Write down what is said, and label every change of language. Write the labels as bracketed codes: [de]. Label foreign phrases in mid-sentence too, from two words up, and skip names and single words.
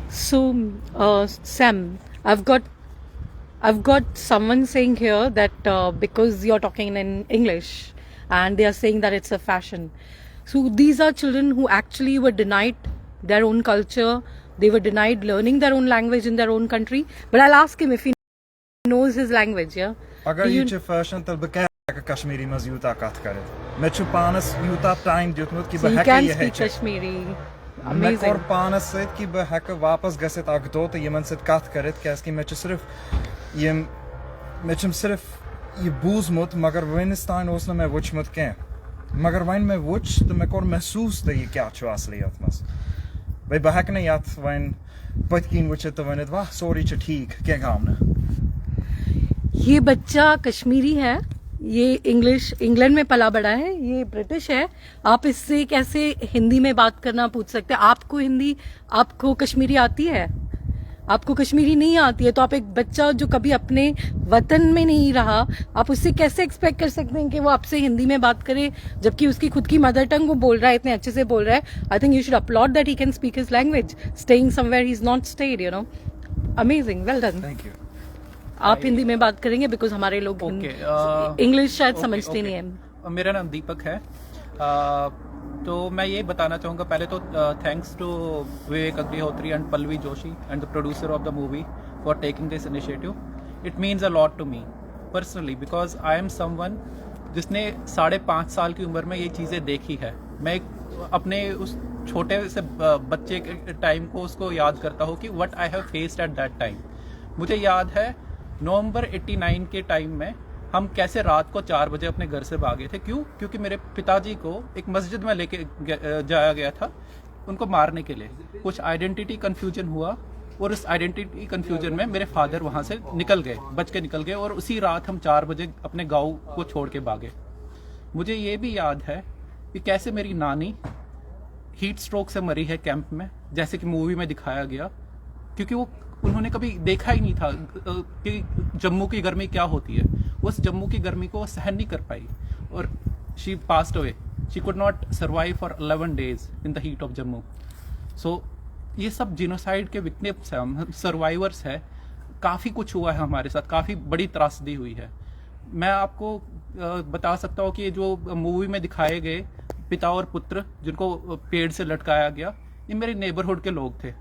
[en] So, Sam, I've got someone saying here that because you're talking in English, and they are saying that it's a fashion. So these are children who actually were denied their own culture. They were denied learning their own language in their own country. But I'll ask him if he knows his language. Yeah. [ks] अगर ये फैशन तल बकैर कश्मीरी मज यूता कथ करे मैं छु पानस यूता टाइम दियुतमुत कि [en] So you [ks] बहक [en] can [hi] ये है [en] speak Kashmiri. [ks] मैं [en] Amazing. [ks] कोर पानस सहित कि बहक वापस गसित अगतो तो यमन सहित कथ करित कैसे मैं छु सिर्फ ये मैं छु सिर्फ ये बूझमुत मगर वनिस्तान ओस न मैं वुचमुत के मगर वइन मैं वुच तो मैं कोर महसूस तो ये क्या छु असलियत मस भाई बहक ने याद वइन पतकीन वुच तो वनित वाह सॉरी छु ठीक क्या काम ना [hi] ये बच्चा कश्मीरी है, ये इंग्लैंड में पला बड़ा है, ये ब्रिटिश है. आप इससे कैसे हिंदी में बात करना पूछ सकते हैं? आपको कश्मीरी आती है? आपको कश्मीरी नहीं आती है तो आप एक बच्चा जो कभी अपने वतन में नहीं रहा, आप उससे कैसे एक्सपेक्ट कर सकते हैं कि वो आपसे हिंदी में बात करे, जबकि उसकी खुद की [en] mother tongue [hi] वो बोल रहा है, इतने अच्छे से बोल रहा है. [en] I think you should applaud that he can speak his language, staying somewhere he is not stayed, you know. Amazing, well done. Thank you [hi] आप हिंदी में बात करेंगे बिकॉज हमारे लोग इंग्लिश शायद समझते नहीं है. मेरा नाम दीपक है. तो मैं ये बताना चाहूँगा पहले तो [en] thanks to Vivek Agnihotri and Pallavi Joshi and the producer of the movie for taking this initiative. It means a lot to me personally because I am someone [hi] जिसने 5.5 साल की उम्र में ये चीज़ें देखी है. मैं अपने उस छोटे से बच्चे के टाइम को उसको याद करता हूँ कि [en] what I have faced at that time. [hi] मुझे याद है नवंबर 89 के टाइम में हम कैसे रात को 4 बजे अपने घर से भागे थे. क्योंकि मेरे पिताजी को एक मस्जिद में लेके जाया गया था उनको मारने के लिए. कुछ [en] identity confusion [hi] हुआ और उस [en] identity confusion [hi] में मेरे फादर वहां से बच के निकल गए और उसी रात हम 4 बजे अपने गाँव को छोड़ के भागे. मुझे ये भी याद है कि कैसे मेरी नानी हीट स्ट्रोक से मरी है कैंप में, जैसे कि मूवी में दिखाया गया, क्योंकि उन्होंने कभी देखा ही नहीं था कि जम्मू की गर्मी क्या होती है. उस जम्मू की गर्मी को वो सहन नहीं कर पाई और [en] she passed away. She could not survive for 11 days in the heat of Jammu. [hi] सो ये सब जिनोसाइड के विक्टिम्स हैं, हम सर्वाइवर्स हैं. काफ़ी कुछ हुआ है हमारे साथ, काफ़ी बड़ी त्रासदी हुई है. मैं आपको बता सकता हूँ कि ये जो मूवी में दिखाए गए पिता और पुत्र जिनको पेड़ से लटकाया गया, ये मेरे नेबरहुड के लोग थे.